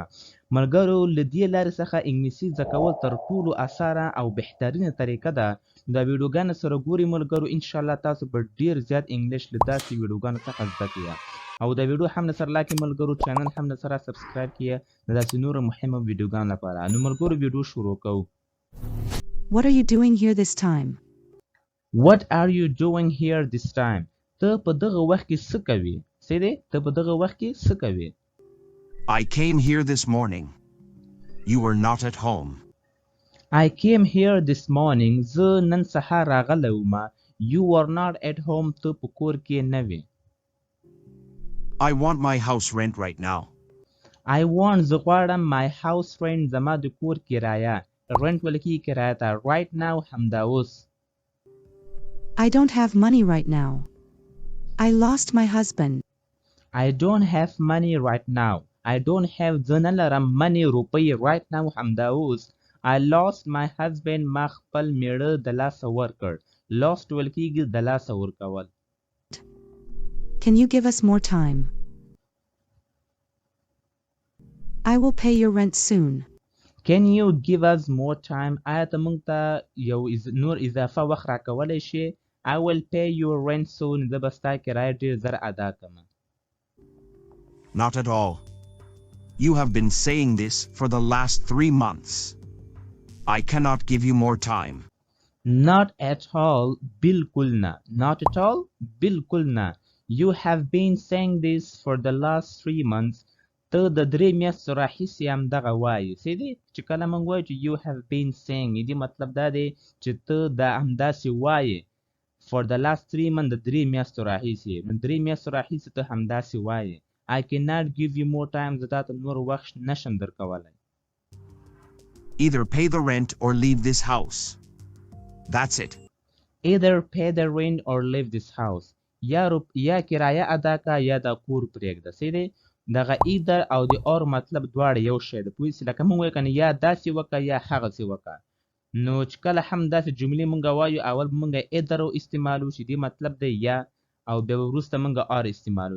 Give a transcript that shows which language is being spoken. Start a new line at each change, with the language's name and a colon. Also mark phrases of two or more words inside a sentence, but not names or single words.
Pashto: ملګرو له دې لارې څخه انګلیسي زده کول تر ټولو اسانه او بهترینه طریقه ده. دا ویډیوګانې سره ګوري ملګرو، انشاءالله تاسو به ډیر زیات انګلیش له داسې ویډیوګانو څخه زده کړئ. او دا ویډیو هم سره لاکې ملګرو، چینل هم سره سبسکرایب کړئ د داسې نورو مهمه ویډیوګانو لپاره. نو ملګرو ویډیو شروع کوو.
English: What are you doing here this time? What are you doing here this time?
Pashto: ته په دغه وخت کې څه کوې؟ څه دی؟ ته په دغه وخت کې څه کوې؟
English: I came here this morning. You were not at home. I came here this morning.
Pashto: زه نن سهار راغلی وم.
English: You were not at home.
Pashto: ته په کور کې نه وې.
English: I want my house rent right now. I want
Pashto: زه غواړم
English: my house rent
Pashto: زما د کور کرایه. rent ویل کېږي کرایه ته.
English: right now
Pashto: همدا اوس.
English: I don't have money right now. I lost my husband. I don't have money right now. I don't have
Pashto: زه نه لرم
English: money روپۍ right now
Pashto: همدا اوس.
English: I lost my husband
Pashto: ما خپل میړه د لاسه ورکړ. lost ویل کېږي د لاسه ورکول.
English: Can you give us more time? I will pay your rent soon. Can you give us more time?
Pashto: آیا ته موږ ته یو نور اضافه وخت راکولی شې؟
English: I will pay your rent soon.
Pashto: زه به ستا کرایه ډېر زر ادا کړم.
English: Not at all. You have been saying this for the last 3 months. I cannot give you more time. Not at all.
Pashto: بالکل نه.
English: Not at all.
Pashto: بالکل نه.
English: You have been saying this for the last 3 months.
Pashto: ته د 3 میاشتو راهیسې همدغه وایې. څه دی چې کله موږ وایو چې
English: you have been saying،
Pashto: دې مطلب دا دی چې ته دا همداسې وایې.
English: for the last 3 months
Pashto: د 3 میاشتو راهیسې. نو 3 میاشتو راهیسې ته همداسې وایې.
English: I cannot give you more time.
Pashto: زه تاته نور وخت نشم درکولی.
English: Either pay the rent or leave this house. That's it. Either pay the rent or leave this house.
Pashto: یا کرایه ادا کا یا دا کور پرېږده. څه دی دغه either او د or مطلب دواړه یو شی ده. پوه سې لکه موږ وایو که نه یا داسې وکړه یا هغسې وکړه. نو چې کله هم داسې جملې موږ وایو اول به موږ either استعمالو چې دې مطلب دی یا، او بیا به وروسته موږ or استعمالو.